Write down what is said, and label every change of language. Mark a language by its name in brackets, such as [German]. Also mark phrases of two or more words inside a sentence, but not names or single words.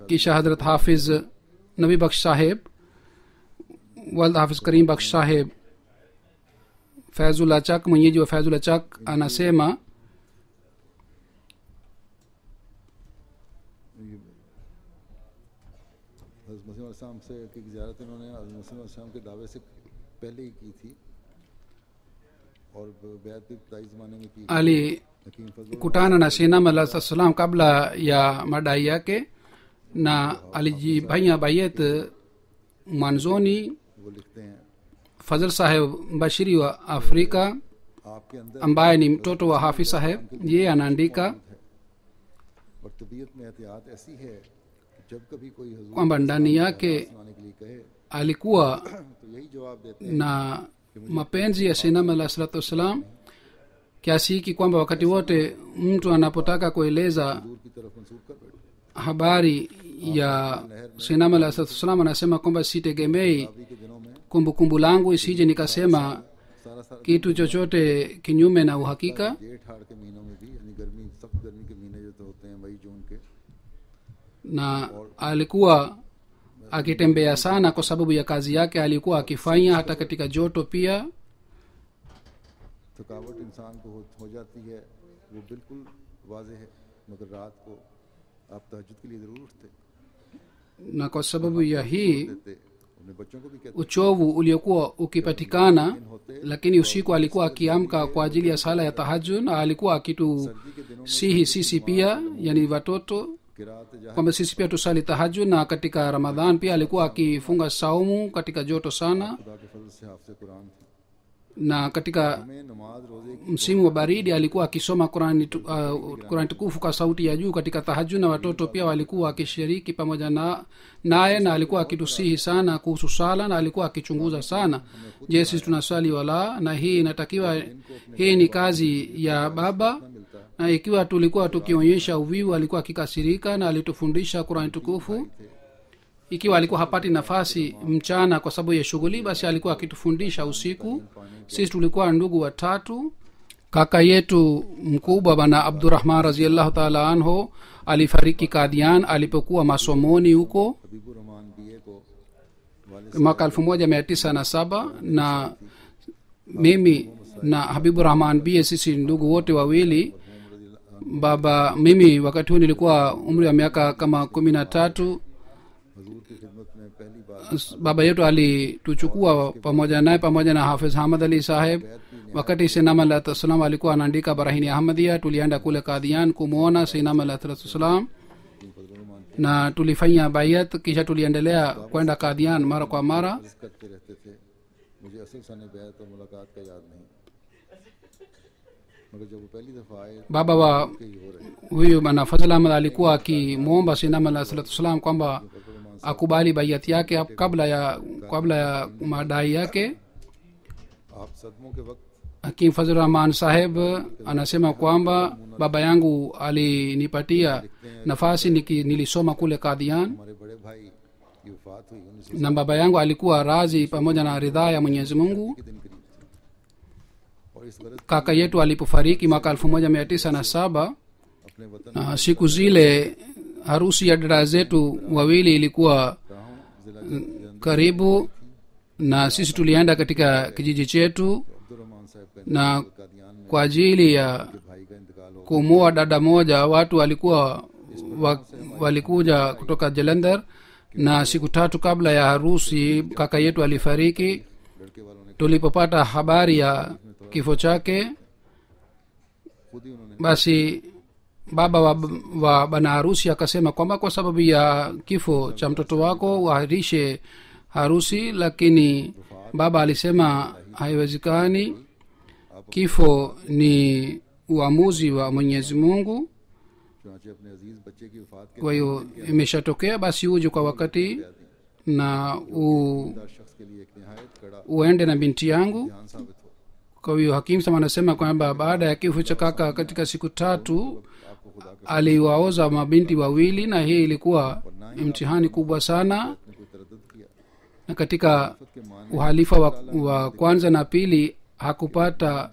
[Swahili] Kisha Hazrat Hafiz Nabi Baksh Saheb, Wald Hafiz Karim Baksh Saheb, Faizullah Chak, mwenyeji wa Faizullah Chak, anasema [Urdu] حضرت مسیح علیہ السلام سے کی زیارت انہوں نے حضرت مسیح علیہ السلام کے دعوے سے پہلے ہی کی تھی اور بیعت بھی ابتدائی زمانے میں کی. حکیم فضل [Swahili] alikutana na Sayyidina [Arabic] عليه السلام [Swahili] kabla ya madai yake na alijifanya bayet mwanzoni. [Urdu] وہ لکھتے ہیں [Swahili] Fazl Saheb Bashiri wa Afrika [Urdu] آپ کے اندر [Swahili] ambaye ni mtoto wa Hafiz Saheb, yeye anaandika [Urdu] اور طبیعت میں احتیاط ایسی ہے کہ جب کبھی کوئی حضور [Swahili] kwamba ndani yake [Urdu] سنانے کے لیے کہے [Swahili] alikuwa [Urdu] تو یہی جواب دیتے ہیں [Swahili] na mapenzi ya Sayyidina [Arabic] عليه الصلاة والسلام [Swahili] kiasi hiki kwamba wakati wote mtu anapotaka kueleza [Urdu] حضور کی طرف منسوب کر بیٹھے. [Swahili] habari ya Sayyidina [Arabic] عليه الصلاة والسلام [Swahili] anasema kwamba sitegemei [Urdu] ابھی کے دنوں میں [Swahili] kumbukumbu langu isije nikasema [Urdu] سارا سارا [Swahili] kitu chochote kinyume na uhakika. [Urdu] جیٹھ ہاڑ کے مہینوں میں بھی یعنی گرمی سخت گرمی کے مہینے جو تو ہوتے ہیں مئی جون کے [Swahili] Na alikuwa akitembea sana kwa sababu ya kazi yake alikuwa akifanya hata katika joto pia. [Urdu] تھکاوٹ انسان کو ہو جاتی ہے وہ بالکل واضح ہے مگر رات کو آپ تہجد کے لیے ضرور اٹھتے [Swahili] Na kwa sababu ya hii [Urdu] دیتے اپنے بچوں کو بھی کہتے [Swahili] uchovu uliokuwa ukipatikana, lakini usiku alikuwa akiamka kwa ajili ya sala ya tahajjud, na alikuwa akitusihi sisi pia, yani watoto, [Urdu] قرات جہاں [Swahili] kwamba sisi pia tusali tahajjud. Na katika Ramadhan pia alikuwa akifunga saumu katika joto sana, [Urdu] خدا کے فضل سے حافظ قرآن تھے. [Swahili] na katika [Urdu] ہمیں نماز روزے کی [Swahili] msimu wa baridi alikuwa akisoma Qur'an tukufu kwa sauti ya juu katika tahajjud, na watoto pia walikuwa wakishiriki pamoja naye, na alikuwa akitusihi sana kuhusu sala, na alikuwa akichunguza sana, je, sisi tunaswali wala. Na hii inatakiwa, hii ni kazi ya baba, na ikiwa tulikuwa tukionyesha uvivu alikuwa akikasirika, na alitufundisha Qur'an tukufu. Ikiwa alikuwa hapati nafasi mchana kwa sababu ya shughuli, basi alikuwa akitufundisha usiku. Sisi tulikuwa ndugu watatu. Kaka yetu mkubwa bana Abdurrahman [Arabic] رضي الله تعالى عنه [Swahili] alifariki Kadian alipokuwa masomoni huko [Urdu] حبیب الرحمن بی اے کو والے [Swahili] mwaka 1907, na mimi na Habibu Rahman bie, sisi ndugu wote wawili. Baba mimi wakati huu nilikuwa umri wa miaka kama 13. [Urdu] حضور کی خدمت میں پہلی بار [Swahili] Baba yetu alituchukua pamoja naye pamoja na Hafiz Hamad Ali Saheb. Wakati Sayyidina [Arabic] عليه السلام [Swahili] alikuwa anaandika Barahini Ahmadiyya, tulienda kule Kadian kumwona Sayyidina [Arabic] عليه السلام [Swahili] na tulifanya bayat, kisha tuliendelea kwenda Kadian mara kwa mara. [Urdu] عرض کرتے رہتے تھے. مجھے اصل سن بیعت اور ملاقات کا یاد نہیں، مگر جب وہ پہلی دفعہ آئے [Swahili] Baba wa [Urdu] کہ یہ ہو رہے [Swahili] huyu bana Fazl Ahmad alikuwa akimwomba Sayyidina [Arabic] عليه السلام [Swahili] kwamba akubali bayat yake kabla ya madai yake. [Urdu] آپ صدموں کے وقت [Swahili] Hakim Fazl Rahman Saheb anasema kwamba baba yangu alinipatia nafasi nilisoma kule Kadian, [Urdu] ہمارے بڑے بھائی کی وفات ہوئی 19 [Swahili] na baba yangu alikuwa razi pamoja na ridhaa ya Mwenyezi Mungu. [Urdu] کے دن قریب تھی اور اس غرض [Swahili] Kaka yetu alipofariki mwaka 1907, [Urdu] اپنے وطن [Swahili] siku zile harusi ya dada zetu wawili ilikuwa [Urdu] راہوں ضلع [Swahili] karibu, na sisi tulienda katika kijiji chetu [Urdu] عبدالرحمن صاحب کا [Swahili] na [Urdu] قادیان میں [Swahili] kwa ajili ya [Urdu] بھائی کا انتقال ہو [Swahili] kumoa dada moja watu walikuja kutoka Jalandhar, na siku tatu kabla ya harusi kaka yetu alifariki. [Urdu] لڑکے والوں نے [Swahili] Tulipopata habari ya kifo chake, [Urdu] خود ہی انہوں نے [Swahili] basi baba wa bana harusi akasema kwamba kwa sababu ya kifo cha mtoto wako uahirishe harusi, lakini baba alisema haiwezekani, kifo ni uamuzi wa Mwenyezi Mungu, [Urdu] چنانچہ اپنے عزیز بچے کی وفات کے [Swahili] kwa hiyo imeshatokea, basi uje kwa wakati na [Urdu] دار شخص کے لیے ایک نہایت کڑا [Swahili] uende na binti yangu. [Urdu] دھیان ثابت ہو. [Swahili] Kwa hiyo hakim sama anasema kwamba baada ya kifo cha kaka katika siku tatu [Urdu] آپ کو خدا کا [Swahili] aliwaoza mabinti wawili, na hii ilikuwa mtihani kubwa sana. [Urdu] نے کوئی تردد کیا [Swahili] Na katika [Urdu] کے مان [Swahili] uhalifa wa kwanza na pili hakupata